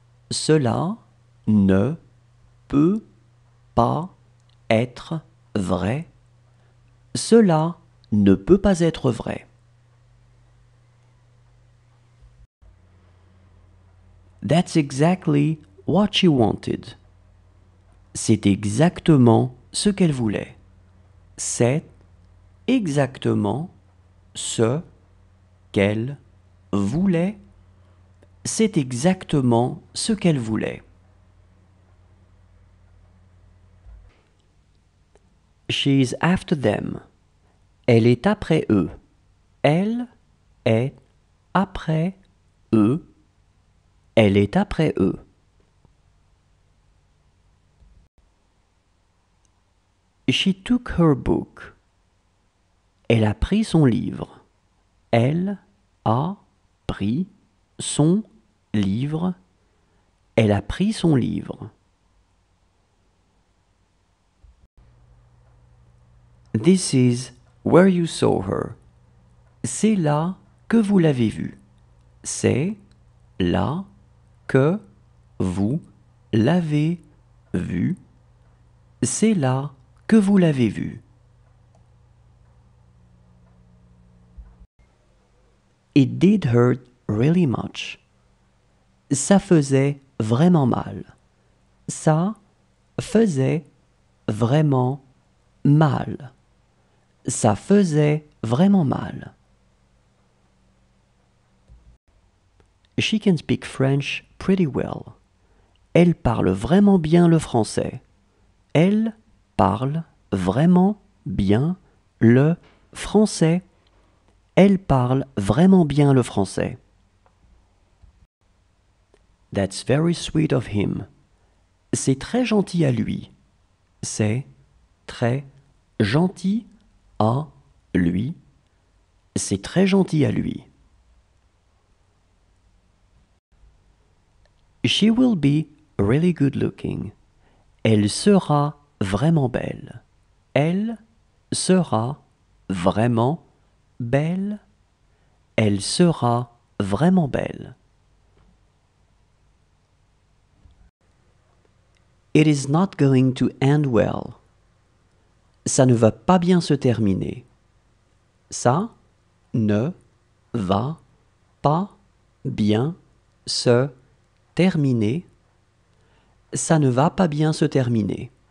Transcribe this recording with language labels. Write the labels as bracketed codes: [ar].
[fr] Cela ne peut pas être vrai. Cela ne peut pas être vrai. [en] That's exactly what she wanted. [fr] C'est exactement ce qu'elle voulait. C'est exactement ce qu'elle voulait. C'est exactement ce qu'elle voulait. [en] She's after them. [fr] Elle est après eux. Elle est après eux. Elle est après eux. [en] She took her book. [fr] Elle a pris son livre. Elle a pris son livre. Elle a pris son livre. [en] This is where you saw her. [fr] C'est là que vous l'avez vue. C'est là que vous l'avez vue. C'est là que vous l'avez vue. [en] It did hurt really much. [fr] Ça faisait vraiment mal. Ça faisait vraiment mal. Ça faisait vraiment mal. [en] She can speak French pretty well. [fr] Elle parle vraiment bien le français. Elle parle vraiment bien le français. Elle parle vraiment bien le français. [en] That's very sweet of him. [fr] C'est très gentil à lui. C'est très gentil à lui. C'est très gentil à lui. [en] She will be really good looking. [fr] Elle sera vraiment belle. Elle sera vraiment belle. Elle sera vraiment belle. [en] It is not going to end well. [fr] Ça ne va pas bien se terminer. Ça ne va pas bien se terminer. Ça ne va pas bien se terminer.